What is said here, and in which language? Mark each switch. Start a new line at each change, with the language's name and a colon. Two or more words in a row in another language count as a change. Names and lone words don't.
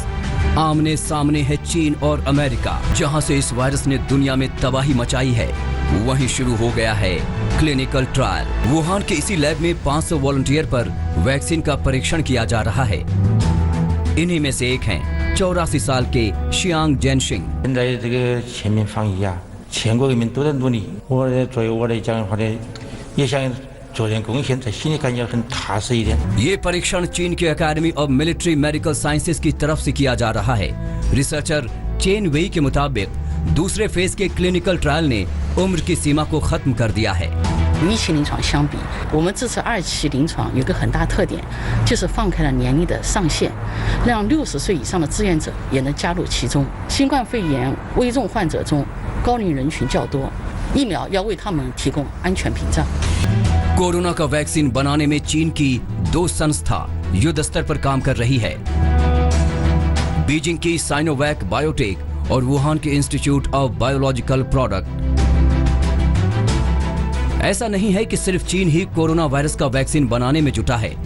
Hindi: आमने सामने है चीन और अमेरिका। जहां से इस वायरस ने दुनिया में तबाही मचाई है, वहीं शुरू हो गया है
English: clinical trial.
Hindi: वुहान के इसी लैब में 500 वॉलंटियर पर वैक्सीन का परीक्षण किया जा रहा है। इन्हीं में से एक हैं 84 साल के शियांग जेनशिंग।
Chinese: 现在这个全民防疫啊，全国人民都在努力。我作为我来讲的话呢，也想做点贡献，在心里感觉很踏实一点。
Hindi: ये परीक्षण चीन के अकेडमी ऑफ मिलिट्री मेडिकल साइंसेज की तरफ से किया जा रहा है। रिसर्चर चेन वेई के मुताबिक दूसरे फेज के
English: clinical trial
Hindi: ने उम्र की सीमा को खत्म कर दिया है।
Chinese: 与一期临床相比，我们这次2期临床有个很大特点，就是放开了年龄的上限，让60岁以上的志愿者也能加入其中。新冠肺炎危重患者中，高龄人群较多，疫苗要为他们提供安全屏障。
Hindi: कोरोना का वैक्सीन बनाने में चीन की 2 संस्था युद्ध स्तर पर काम कर रही है। बीजिंग की साइनोवैक बायोटेक और वुहान के इंस्टीट्यूट ऑफ बायोलॉजिकल प्रोडक्ट। ऐसा नहीं है कि सिर्फ चीन ही कोरोना वायरस का वैक्सीन बनाने में जुटा है।